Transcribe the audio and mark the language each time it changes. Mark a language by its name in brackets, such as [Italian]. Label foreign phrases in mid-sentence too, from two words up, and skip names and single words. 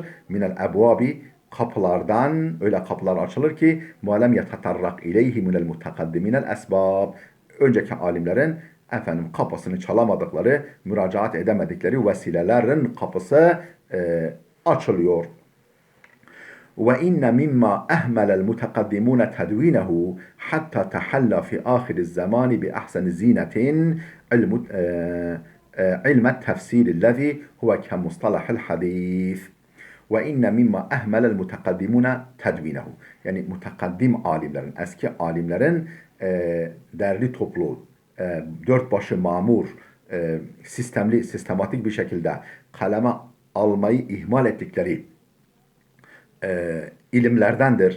[Arabic] من الأبواب, [Turkish] kapılardan, öyle kapılar açılır ki [Arabic] ما لم يتطرق إليه من المتقدمين الأسباب, [Turkish] önceki alimlerin efendim kapısını çalamadıkları, müracaat edemedikleri vesilelerin kapısı açılıyor. [Arabic] وإن مما أهمل المتقدمون تدوينه حتى تحلى في آخر الزمان بأحسن زينة علم التفسير الذي هو كمصطلح الحديث. وإن مما أهمل المتقدمون تدوينه. [Turkish] Yani mutakaddim alimlerin, eski alimlerin derli toplu, dört başı mamur, sistematik bir şekilde kaleme almayı ihmal ettikleri ilimlerdendir.